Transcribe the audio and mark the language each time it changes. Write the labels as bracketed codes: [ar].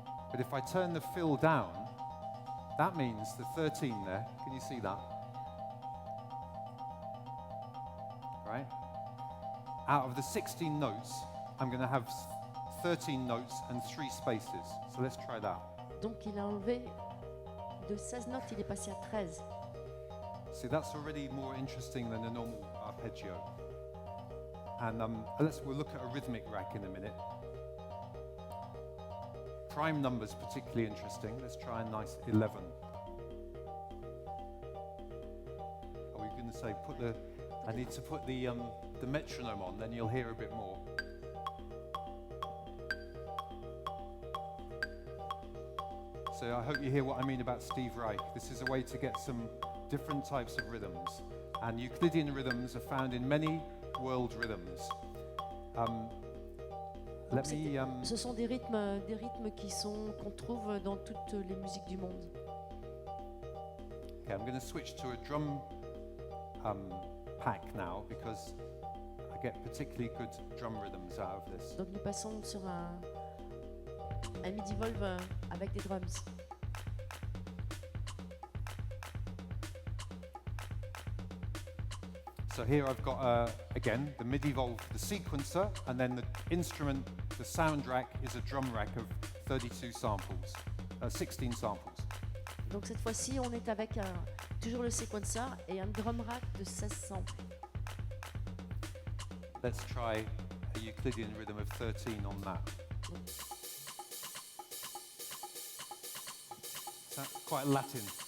[en] But if I turn the fill down, that means the 13 there. Can you see that? Right? Out of the 16 notes, I'm going to have 13 notes and 3 spaces. So let's try that. [fr] Donc il a enlevé de 16 notes, il est passé à 13. [en] See, that's already more interesting than a normal arpeggio. And we'll look at a rhythmic rack in a minute. Prime numbers particularly interesting. Let's try a nice 11. Are we going to say I need to put the metronome on, then you'll hear a bit more. So I hope you hear what I mean about Steve Reich. This is a way to get some different types of rhythms. And Euclidean rhythms are found in many world rhythms. [fr] Donc ce sont des rythmes qu'on trouve dans toutes les musiques du monde. [en] Okay, I'm going to switch to a drum pack now because I get particularly good drum rhythms out of this. [fr] Donc nous passons sur un midi-volve avec des drums. [en] So here I've got, again, the MIDI-volve, the sequencer, and then the instrument, the sound rack is a drum rack of 32 samples, 16 samples. [fr] Donc cette fois-ci, on est avec toujours le sequencer et un drum rack de 16 samples. [en] Let's try a Euclidean rhythm of 13 on that. That's quite Latin.